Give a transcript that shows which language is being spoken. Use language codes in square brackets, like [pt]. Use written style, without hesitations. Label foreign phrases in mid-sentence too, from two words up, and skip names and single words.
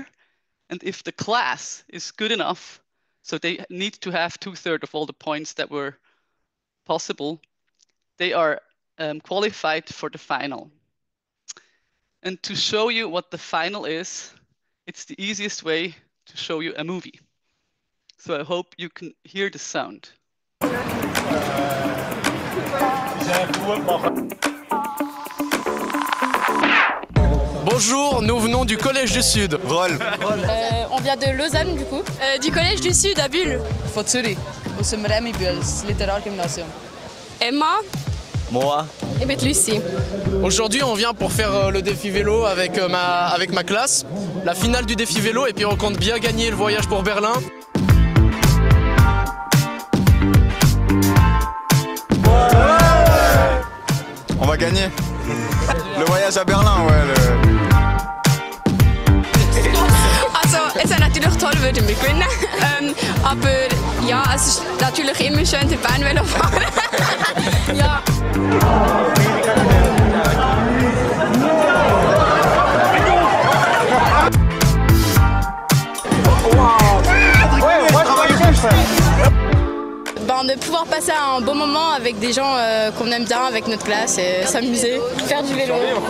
[en] And if the class is good enough, so they need to have 2/3 of all the points that were possible, they are qualified for the final. And to show you what the final is, it's the easiest way to show you a movie. So I hope you can hear the sound. [fr] Bonjour, nous venons du Collège du Sud. Roll. On vient de Lausanne du coup. Du Collège du Sud à Bulle. [de] Von Zürich, aus dem Remi-Bühls Literargymnasium. [fr] Emma. Moi. Et ben Lucie. Aujourd'hui, on vient pour faire le défi vélo avec ma classe, la finale du défi vélo, et puis on compte bien gagner le voyage pour Berlin. On va gagner. Le voyage à Berlin, ouais. [de] Also, es würden wir gewinnen. Aber ja, es ist natürlich immer schön, den Beinvelo fahren. Ja. [fr] De pouvoir passer un bon moment avec des gens qu'on aime bien, avec notre classe, et s'amuser, faire du vélo.